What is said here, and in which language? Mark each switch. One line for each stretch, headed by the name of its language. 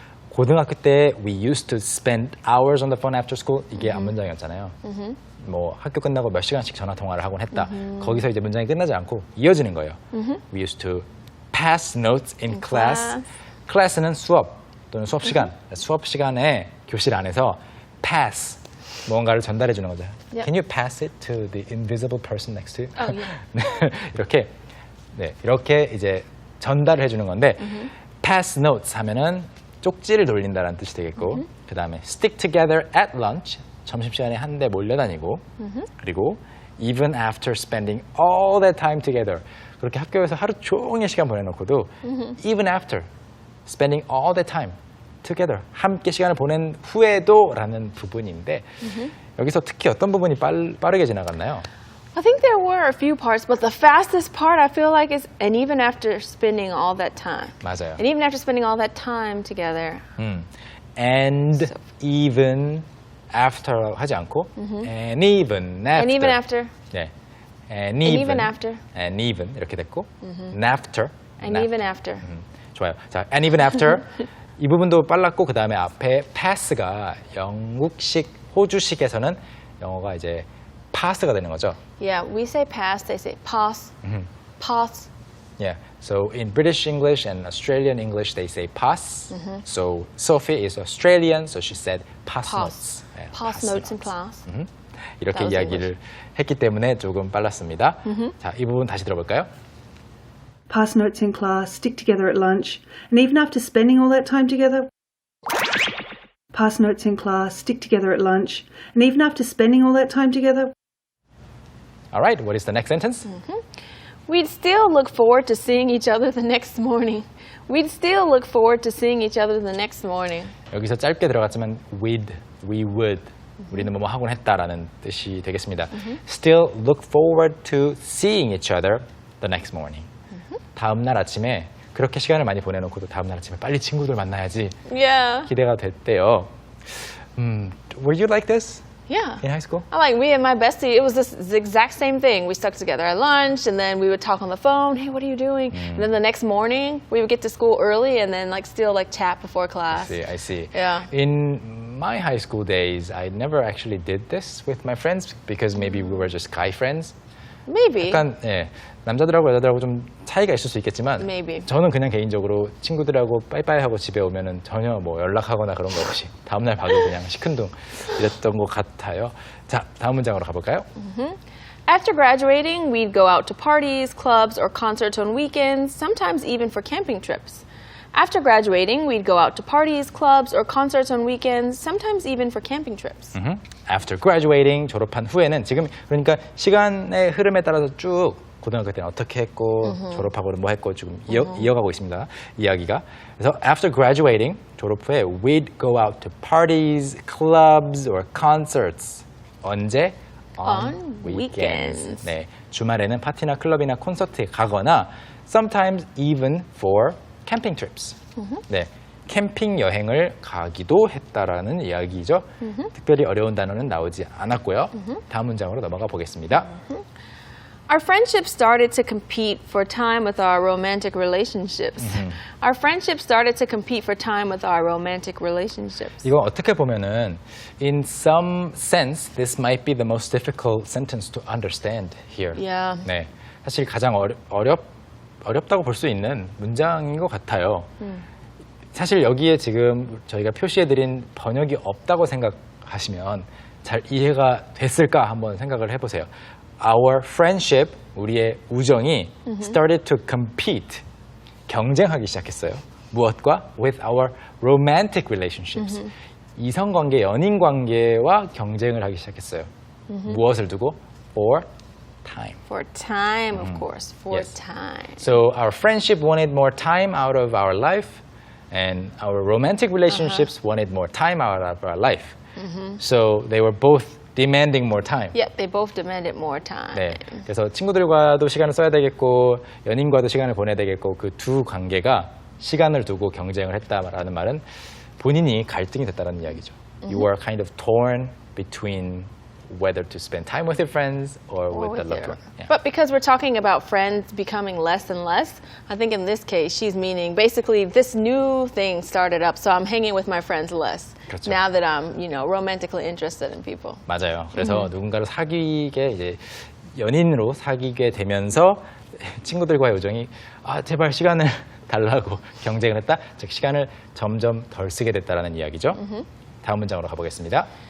Korean: 고등학교 때
English: we used to spend hours on the phone after school
Korean: 이게 앞문장이었잖아요. 뭐 학교 끝나고 몇 시간씩 전화 통화를 하곤 했다. 거기서 이제 문장이 끝나지 않고 이어지는 거예요.
English: We used to pass notes in class.
Korean: class는 수업 또는 수업 시간. 수업 시간에 교실 안에서 pass 뭔가를 전달해 주는 거죠.
English: Yep. Can you pass it to the invisible person next to you? Oh, yeah.
Korean: 이렇게 이렇게 이제 전달을 해주는 건데
English: pass notes
Korean: 하면은 쪽지를 돌린다라는 뜻이 되겠고 그 다음에
English: stick together at lunch
Korean: 점심시간에 한데 몰려다니고 그리고
English: even after spending all that time together
Korean: 그렇게 학교에서 하루 종일 시간 보내놓고도
English: even after spending all that time together
Korean: 함께 시간을 보낸 후에도 라는 부분인데 여기서 특히 어떤 부분이 빠르게 지나갔나요?
English: I think there were a few parts, but the fastest part I feel like is, and even after spending all that time.
Korean: 맞아요.
English: And even after spending all that time together. And even after
Korean: 하지 않고
English: and even after. And even after.
Korean: 네.
English: And even after. And even
Korean: 이렇게 됐고
English: and after. And even after.
Korean: 좋아요. 자,
English: and even after
Korean: 이 부분도 빨랐고 그 다음에 앞에 pass가 영국식, 호주식에서는 영어가 이제 pass가 되는 거죠.
English: Yeah, we say pass, they say pass. Pass. Yeah. So in British English and Australian English they say pass. So Sophie is Australian, so she said pass notes.
Korean: 네,
English: Pass notes in class.
Korean: 이렇게
English: That was
Korean: 이야기를 했기 때문에 조금 빨랐습니다. 자, 이 부분 다시 들어볼까요?
English: Pass notes in class, stick together at lunch, and even after spending all that time together. Pass notes in class, stick together at lunch, and even after spending all that time together. All right, what is the next sentence? We'd still look forward to seeing each other the next morning. We'd still look forward to seeing each other the next morning.
Korean: 여기서 짧게 들어갔지만
English: we would
Korean: 우리는 뭐뭐 하곤 했다라는 뜻이 되겠습니다.
English: Still look forward to seeing each other the next morning.
Korean: 다음 날 아침에 그렇게 시간을 많이 보내놓고도 다음 날 아침에 빨리 친구들 만나야지
English: Yeah.
Korean: 기대가 됐대요.
English: Were you like this Yeah. in high school? I like me and my bestie, it was the exact same thing. We stuck together at lunch and then we would talk on the phone. Hey, what are you doing? And then the next morning we would get to school early and then still chat before class. I see. Yeah. In my high school days, I never actually did this with my friends because maybe we were just guy friends. Maybe.
Korean: 약간 남자들하고 여자들하고 좀 차이가 있을 수 있겠지만
English: Maybe.
Korean: 저는 그냥 개인적으로 친구들하고 빠이빠이 하고 집에 오면은 전혀 뭐 연락하거나 그런 거 없이 다음날 봐도 그냥 시큰둥 이랬던 것 같아요. 자, 다음 문장으로 가볼까요?
English: After graduating, we'd go out to parties, clubs, or concerts on weekends, sometimes even for camping trips. After graduating, we'd go out to parties, clubs, or concerts on weekends, sometimes even for camping trips. After graduating,
Korean: 졸업한 후에는 지금 그러니까 시간의 흐름에 따라서 쭉 고등학교 때는 어떻게 했고 졸업하고는 뭐 했고 지금 이어가고 있습니다. 이야기가. 그래서
English: after graduating,
Korean: 졸업 후에
English: we'd go out to parties, clubs, or concerts.
Korean: 언제?
English: On weekends.
Korean: 네, 주말에는 파티나 클럽이나 콘서트에 가거나
English: sometimes even for camping trips.
Korean: 네, 캠핑 여행을 가기도 했다라는 이야기죠. 특별히 어려운 단어는 나오지 않았고요. 다음 문장으로 넘어가 보겠습니다.
English: Our friendship started to compete for time with our romantic relationships. Our friendship started to compete for time with our romantic relationships.
Korean: 이거 어떻게 보면은
English: in some sense this might be the most difficult sentence to understand here. Yeah.
Korean: 네, 사실 가장 어렵다고 볼 수 있는 문장인 것 같아요. 사실 여기에 지금 저희가 표시해드린 번역이 없다고 생각하시면 잘 이해가 됐을까 한번 생각을 해보세요.
English: Our friendship,
Korean: 우리의 우정이
English: started to compete,
Korean: 경쟁하기 시작했어요. 무엇과?
English: With our romantic relationships.
Korean: 이성관계, 연인관계와 경쟁을 하기 시작했어요. 무엇을 두고?
English: For time. For time, of course. For Yes. time. So our friendship wanted more time out of our life, and our romantic relationships wanted more time out of our life. So they were both demanding more time. Yeah, they both demanded more time.
Korean: 네, 그래서 친구들과도 시간을 써야 되겠고 연인과도 시간을 보내야 되겠고 그 두 관계가 시간을 두고 경쟁을 했다라는 말은 본인이 갈등이 됐다는 이야기죠.
English: You were kind of torn between whether to spend time with your friends or with the loved one. Yeah. But because we're talking about friends becoming less and less, I think in this case she's meaning basically this new thing started up, so I'm hanging with my friends less.
Korean: 그렇죠.
English: Now that I'm, romantically interested in people.
Korean: 맞아요. 그래서 누군가를 사귀게 이제 연인으로 사귀게 되면서 친구들과의 우정이 제발 시간을 달라고 경쟁을 했다. 즉 시간을 점점 덜 쓰게 됐다라는 이야기죠. 다음 문장으로 가보겠습니다.